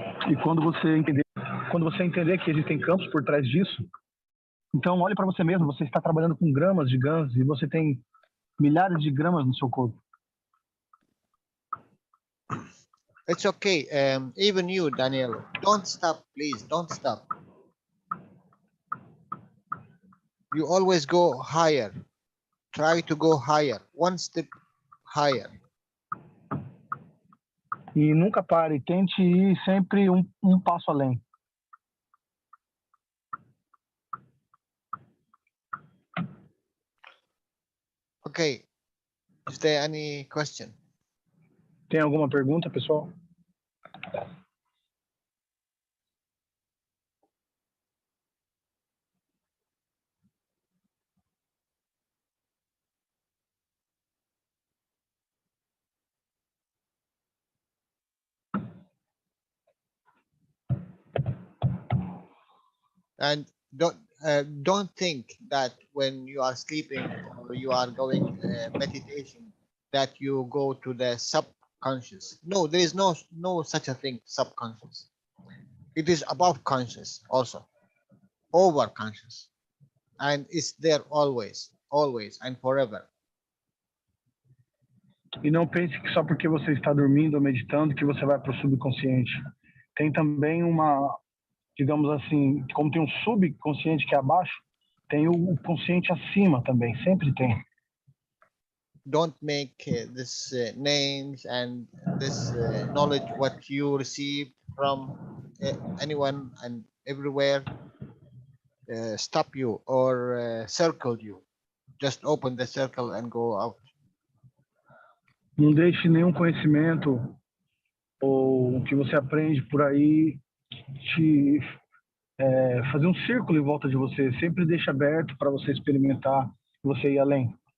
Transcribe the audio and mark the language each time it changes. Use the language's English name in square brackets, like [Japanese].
[Portuguese] E quando você entender que existem campos por trás disso, então olhe para você mesmo. Você está trabalhando com gramas de GANs e você tem milhares de gramas no seu corpo. [English] It's okay. Even you, Daniel, don't stop, please. Don't stop. You always go higher. Try to go higher, 1 step higher. [Portuguese] E nunca pare, tente ir sempre um passo além. [English] Okay. Is there any question? [Portuguese] Tem alguma pergunta, pessoal? [English] And don't think that when you are sleeping or you are going meditation that you go to the subconscious. No, there is no such a thing, subconscious. It is above conscious also, over conscious, and it's there always and forever. [Portuguese] E não pense que só porque você está dormindo ou meditando que você vai para o subconsciente. Tem também uma, digamos assim, como tem um subconsciente que é abaixo, tem o consciente acima também, sempre tem. [English] Don't make this names and this knowledge what you receive from anyone and everywhere stop you or circle you. Just open the circle and go out. [Portuguese] Não deixe nenhum conhecimento ou o que você aprende por aí te fazer um círculo em volta de você. Sempre deixe aberto para você experimentar e você ir além.